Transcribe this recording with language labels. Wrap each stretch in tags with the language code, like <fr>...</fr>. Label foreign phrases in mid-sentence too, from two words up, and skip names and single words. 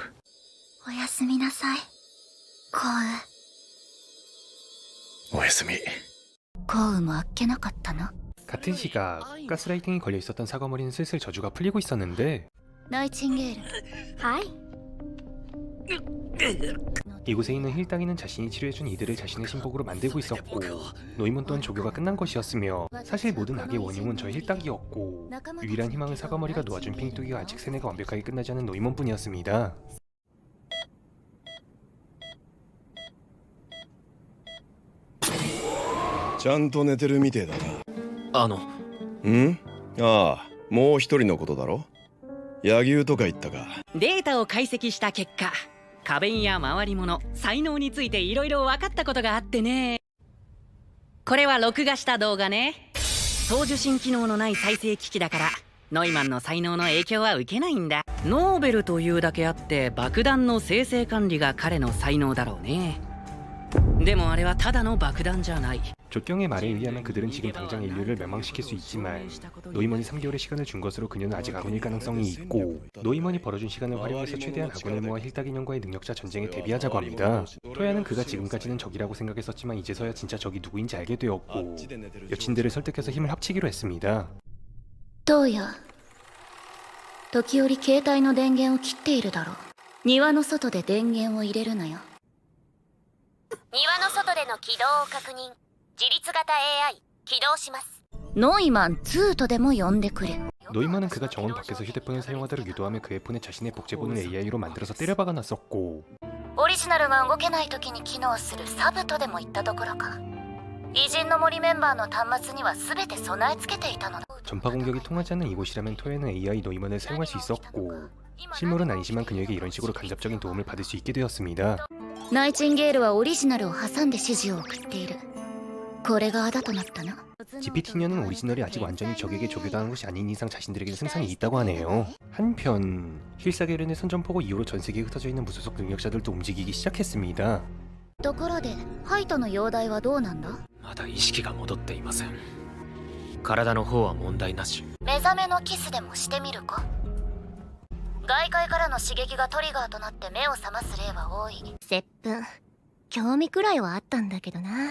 <ja>おやすみなさい。コウ。おやすみ。コウもあっけなかったの？</ja> <ko>같은 시각 가스라이팅이 걸려있었던 사과머리는 슬슬 저주가 풀리고 있었는데,</ko> <ja>ナイチンゲール。はい。</ja> <ko>이곳에 있는 힐당이는 자신이 치료해준 이들을 자신의 신복으로 만들고 있었고, 노이몬 또한 조교가 끝난 것이었으며, 사실 모든 악의 원흉은 저 힐당이었고, 유일한 희망은 사과머리가 놓아준 핑뚜기가 아직 세뇌가 완벽하게 끝나지 않은 노이몬뿐이었습니다.</ko> <ja>ちゃんと寝てるみてえだな。ん？ああ、もう一人のことだろ。柳生とか言ったか。データを解析した結果、花弁や回り物、才能についていろいろ分かったことがあってね。これは録画した動画ね。送受信機能のない再生機器だから、ノイマンの才能の影響は受けないんだ。ノーベルというだけあって爆弾の生成管理が彼の才能だろうね。ででもあれはただの爆弾じゃない。</ja> <ko>조경의 말에 의하면 그들은 지금 당장 인류를 멸망시킬 수 있지만 노이먼이 3개월의 시간을 준 것으로 그녀는 아직 아군일 가능성이 있고 노이먼이 벌어준 시간을 활용해서 최대한 아군을 모아 힐닥 인형과의 능력자 전쟁에 대비하자고 합니다. 토야는 그가 지금까지는 적이라고 생각했었지만 이제서야 진짜 적이 누구인지 알게 되었고 여친들을 설득해서 힘을 합치기로 했습니다.</ko> <ja>どうや時折携帯の電源を切っているだろう。庭の外で電源を入れるなよ。庭の外での起動を確認。自律型 AI 起動します。ノイマン2とでも呼んでくれ。</ja> <ko>노이먼은 그가 정원 밖에서 휴대폰을 사용하도록 유도하며 그의 폰에 자신의 복제본을 AI로 만들어서 때려박아 놨었고</ko> <ja>オリジナルが動けない時に機能するサブとでも言ったどころか偉人の森メンバーの端末には全て備え付けていたのだ。</ja> <ko>전파 공격이 통하지 않는 이곳이라면 토야는 AI 노이먼을 사용할 수 있었고 실물은 아니지만 그녀에게 이런 식으로 간접적인 도움을 받을 수 있게 되었습니다.</ko> <ja>ナイチンゲールはオリジナルを挟んで指示を送っている。これがあだとなったな。</ja> <ko>GPT녀는 오리지널이 아직 완전히 적에게 조교당한 것이 아닌 이상 자신들에게 승산이 있다고 하네요. 한편 힐사게른의 선전포고 이후로 전 세계에 흩어져 있는 무소속 능력자들도 움직이기 시작했습니다.</ko> <ja>ところでハイトの容体はどうなんだ。まだ意識が戻っていません。体の方は問題なし。目覚めのキスでもしてみるか。外界からの刺激がトリガーとなって目を覚ます例は多い。接吻興味くらいはあったんだけどな。</ja>